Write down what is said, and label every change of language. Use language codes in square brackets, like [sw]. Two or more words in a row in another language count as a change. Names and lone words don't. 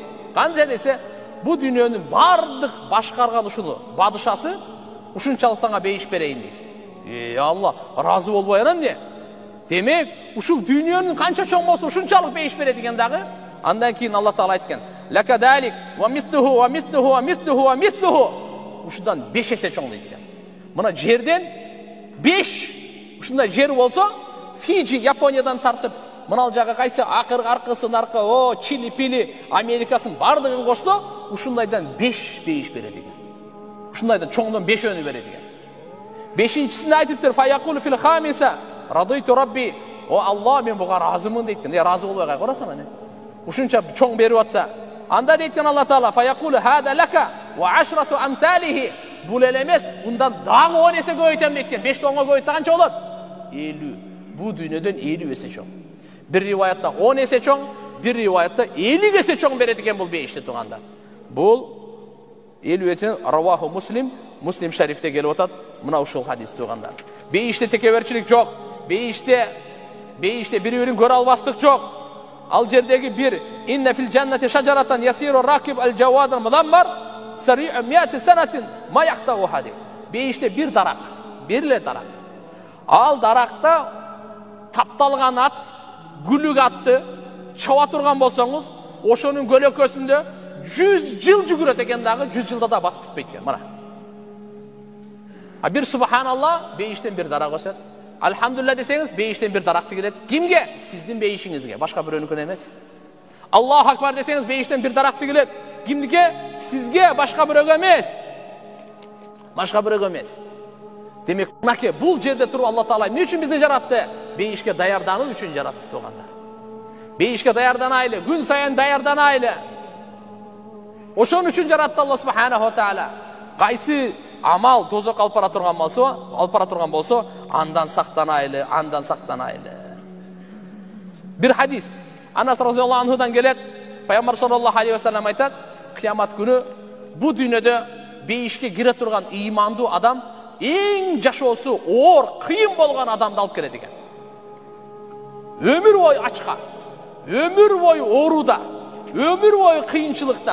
[ky] Канча десе, бу дүйнөнүн бардык башкарган ушул бадышасы ушунчалык сага бейиш берейин дейт. Алла, разы болбой анан эмне? Демек, ушул дүйнөнүн канча чоң болсо ушунчалык бейиш берет экен дагы. Андан кийин Алла Таала айткан: [ar] "لك ذلك ومثله ومثله ومثله ومثله." [ky] Ушундан 5 эсе чоң дейт экен. Мына жерден 5 ушундай жер болсо, Фиджи, Япониядан тартып, мынал жагы кайсы аркысы наркы, Чили, Пили, Америкасын бардыгын кошсо, ушундайдан 5 бейиш берет экен. Ушундайдан чоңдон 5-өнү берет экен. 5-нчисинде айтыптыр: [ar] "فيقول في الخامسة رضيت رب." [ky] Алла, мен буга разымын дейт экен. Разы болбой кайгырасың аны. Ушунча чоң берип атса, анда дейт экен Алла Таала: [ar] "فيقول هذا لك وعشرة أمثاله." [ky] Бул эле эмес, ундан дагы 10 эсе көбөйтөм дейт экен. 5 тонго көбөйтсө канча болот? 50. Бу дүйнөдөн 50 эсе чоң. Бир риваятте 10 есе чоң, бир риваятте 50 есе чоң берет экен бул бейишти турганда. Бул 50 эсе раваху Муслим, Муслим шарифте келип атат, мына ушул хадис турганда. Бейиште текеберчилик жок. Бейиште бири-бирин көрө албастык жок. Ал жердеги bir [ar] إن في الجنة شجرة يسير الراكب الجواد المضمر السريع 100 سنة ما يقطعها. [ky] Бейиште бир дарак, бирле дарак. Ал даракта тапталган ат, гүлүк атты чаба турган болсоңуз, ошонун көлөкөсүндө 100 жыл жүгүрөт экен дагы, 100 жылда да басып түшпөйт экен. Мына. Bir subhanallah, бейиштен bir дарак өсөт. Alhamdulillah desеңиz, бейиштен bir дарак тигилет. Кимге? Сиздин бейишиңизге, башка бирөөнүкүнө эмес. [ar] الله أكبر [ky] desеңиз, бейиштен bir дарак тигилет. Кимге? Сизге, башка бирөөгө эмес. Башка бирөөгө эмес. Демек, мынаке, бул жерде туруп Алла Таала эмне үчүн бизди жаратты? Бейишке даярдануу үчүн жаратты тугандар. Бейишке даярданайлы, күн сайын даярданайлы. Ошон үчүн жаратты Алла [ar] سبحانه وتعالى. [ky] Кайсы амал тозок алып бара турган болсо, андан сактанайлы, андан сактанайлы. Бир хадис, Anas [ar] رضي الله عنه [ky] келет, Пайгамбар [ar] صلى الله عليه وسلم [ky] айтат, кыямат күнү бу дүйнөдө бейишке кире турган ыймандуу адам эң жашоосу оор, кыйын болгон адамды алып келет экен. Өмүр бою ачка, өмүр бою ооруда, өмүр бою кыйынчылыкта.